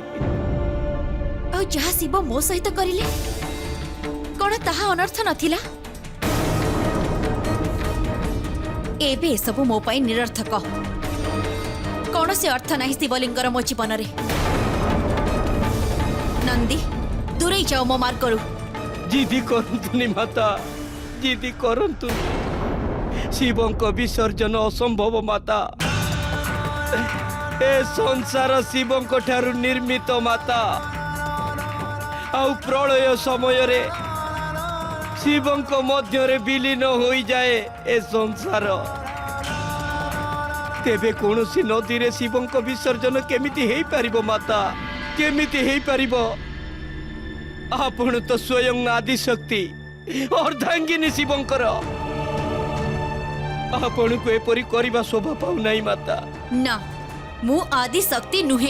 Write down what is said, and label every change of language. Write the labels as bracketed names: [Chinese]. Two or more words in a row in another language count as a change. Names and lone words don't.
[Odia] ଆ ଯାହା ଶିବ ମୋ ସହିତ କରିଲେ କଣ ତାହା ଅନର୍ଥ ନଥିଲା? ଏବେ ସବୁ ମୋ ପାଇଁ ନିରର୍ଥକ। କଣ ସେ ଅର୍ଥ ନାହିଁ ଶିବଲିଙ୍ଗର ମୋ ଜୀବନ ରେ। ନନ୍ଦୀ, ଦୂରେ ଯାଅ ମୋ ମାର କରୁ। ଜିଦି କରନ୍ତୁନି ମାତା, ଜିଦି କରନ୍ତୁନି। ଶିବଙ୍କୁ ବିସର୍ଜନ ଅସମ୍ଭବ ମାତା। ଏ ସଂସାର ଶିବଙ୍କ ଠାରୁ ନିର୍ମିତ ମାତା। ଆଉ ପ୍ରଳୟ ସମୟ ରେ ଶିବଙ୍କ ମଧ୍ୟ ରେ ବିଲୀନ ହୋଇ ଯାଏ ଏ ସଂସାର। ତେବେ କୌଣସି ନଦୀ ରେ ଶିବଙ୍କୁ ବିସର୍ଜନ କେମିତି ହୋଇ ପାରିବ ମାତା? କେମିତି ହୋଇ ପାରିବ? ଆପଣ ତ ସ୍ୱୟଂ ଆଦି ଶକ୍ତି ଅର୍ଦ୍ଧାଙ୍ଗିନୀ ଶିବଙ୍କର। ଆପଣଙ୍କୁ ଏପରି କରିବା ଶୋଭା ପାଉ ନାହିଁ ମାତା। ନା, ମୁ ଆଦି ଶକ୍ତି ନୁହେଁ।